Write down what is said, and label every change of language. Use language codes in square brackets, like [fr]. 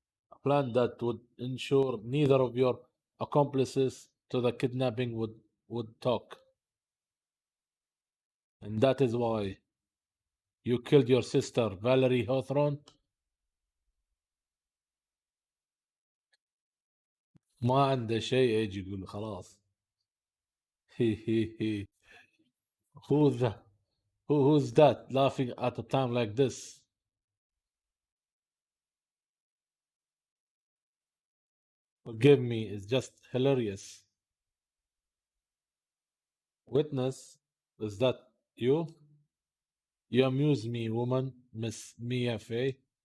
[en] A plan that would ensure neither of your accomplices to the kidnapping would talk. And that is why you killed your sister, Valerie Hawthorne. [ar] ما عنده شيء يجي يقول خلاص. هي هي هي. [en] Who's that? Who's that laughing at a time like this? Forgive me, it's just hilarious. Witness, is that you? You amuse me, woman, Miss Mia Fey.